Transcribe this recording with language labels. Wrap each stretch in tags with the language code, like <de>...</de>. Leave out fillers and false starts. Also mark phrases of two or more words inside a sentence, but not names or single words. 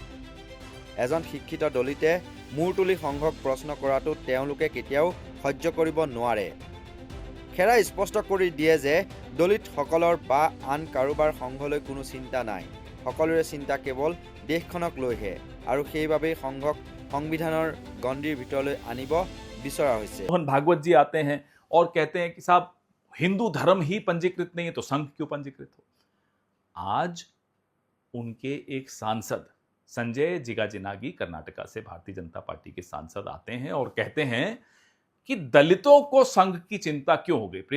<as>এজন শিক্ষিত দলিতে মূৰ তুলি সংঘক প্ৰশ্ন কৰাটো তেওঁলোকে কেতিয়াও সহ্য কৰিব নোৱাৰে। খেৰাই স্পষ্ট কৰি দিয়ে যে দলিতসকলৰ বা আন কাৰোবাৰ সংঘলৈ কোনো চিন্তা নাই। সকলোৰে চিন্তা কেৱল দেশখনক লৈহে আৰু সেইবাবেই সংঘক সংবিধানৰ গণ্ডিৰ ভিতৰলৈ আনিব বিচৰা হৈছে।</as> <hi>मोहन भागवत जी आते हैं और कहते हैं कि साहब हिंदू धर्म ही पंजीकृत नहीं है तो संघ क्यों पंजीकृत हो। आज उनके एक सांसद संजय जिगाजिनागी कर्नाटका से भारतीय जनता पार्टी के सांसद आते हैं और कहते हैं कि दलितों को संघ की चिंता क्यों हो गई।</hi>